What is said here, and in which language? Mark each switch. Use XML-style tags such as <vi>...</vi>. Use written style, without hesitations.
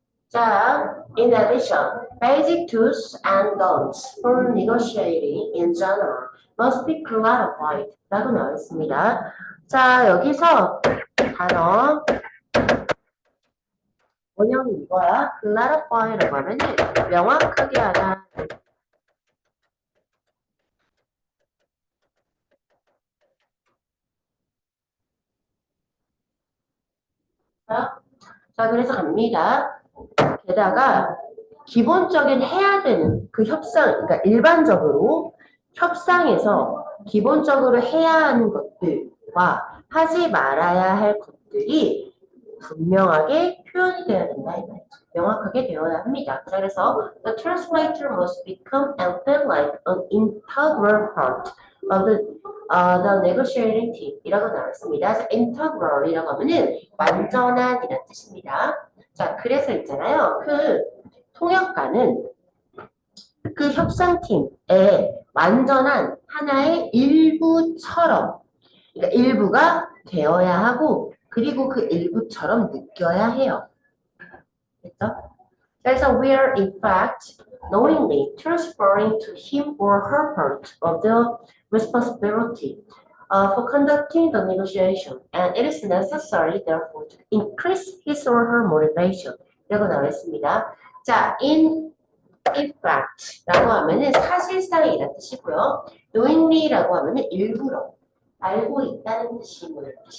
<en>자, in addition, basic do's and don'ts for negotiating in general must be clarified.</en> <ko>라고 나와 있습니다. 자, 여기서 단어 원형이 이거야. clarify라고 하면 명확하게 하다. 자, 그래서 갑니다. 게다가 기본적인 해야 되는 그 협상, 그러니까 일반적으로 협상에서 기본적으로 해야 하는 것들과 하지 말아야 할 것들이 분명하게 표현이 되어야 된다. 이 말이죠. 명확하게 되어야 합니다.</ko> <en>자, 그래서 the translator must become and feel like an integral part of the negotiating team</en> <ko>이라고 나왔습니다. 자, integral이라고 하면은 완전한이라는 뜻입니다. 자, 그래서 있잖아요. 그 통역가는 그 협상팀의 완전한 하나의 일부처럼, 그러니까 일부가 되어야 하고, 그리고 그 일부처럼 느껴야 해요. 됐죠?</ko> <en>그래서 we are in fact knowingly transferring to him or her part of the responsibility for conducting the negotiation, and it is necessary therefore to increase his or her motivation.</en> <ko>라고 나와 있습니다. 자, in fact 라고 하면은 사실상이라는 뜻이고요. knowingly라고 하면은 일부러 알고 있다는 뜻이고요.</ko>